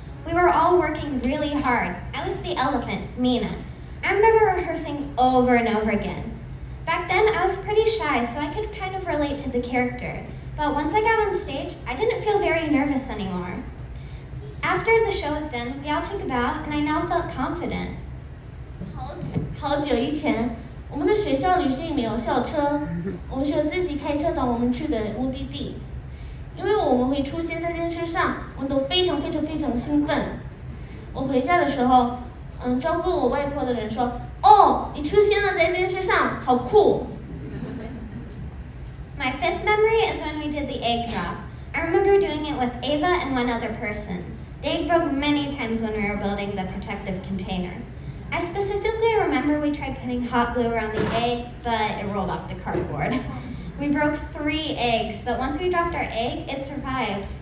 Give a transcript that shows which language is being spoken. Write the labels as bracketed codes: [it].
[en] We were all working really hard. I was the elephant, Mina. I remember rehearsing over and over again. Back then, I was pretty shy, so I could kind of relate to the character. But once I got on stage, I didn't feel very nervous anymore. After the show was done, we all took a bow, and I now felt confident. [zh] 好久以前，我们的学校旅行没有校车，我们需要自己开车到我们去的目的地。因为我们会出现在电视上，我们都非常兴奋。我回家的时候，照顾我外婆的人说：“哦，你出现了在电视上，好酷。” [en] My fifth memory is when we did the egg drop. I remember doing it with Ava and one other person. The egg broke many times when we were building the protective container. I specifically remember we tried putting hot glue around the egg, but it rolled off the cardboard. We broke 3 eggs, but once we dropped our egg, it survived.